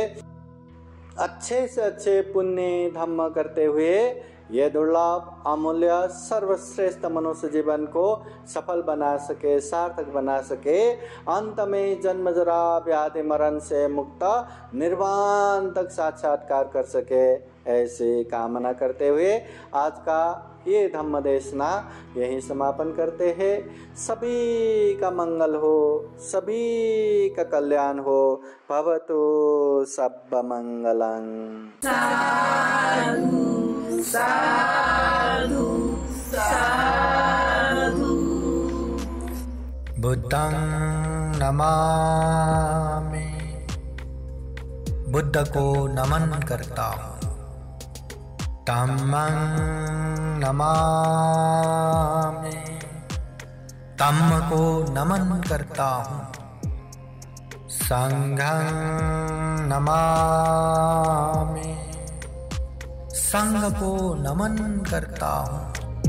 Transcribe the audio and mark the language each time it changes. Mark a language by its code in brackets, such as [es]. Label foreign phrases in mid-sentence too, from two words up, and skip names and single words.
[hi] अच्छे से अच्छे पुण्य धम्म करते हुए ये दुर्लभ अमूल्य सर्वश्रेष्ठ मनुष्य जीवन को सफल बना सके, सार्थक बना सके, अंत में जन्म जरा व्याधि मरण से मुक्त निर्वाण तक साक्षात्कार कर सके, ऐसे कामना करते हुए आज का ये धम्म देशना यही समापन करते हैं। सभी का मंगल हो, सभी का कल्याण हो। [pi] भवतु सब्ब मंगलं। साधु साधु साधु। बुद्धं नमामि, [hi] बुद्ध को नमन करता हूँ। [pi] धम्मं नमामि, [hi] धम्म को नमन करता हूँ। [pi] संघं नमामि, [hi] संघ को नमन करता हूँ।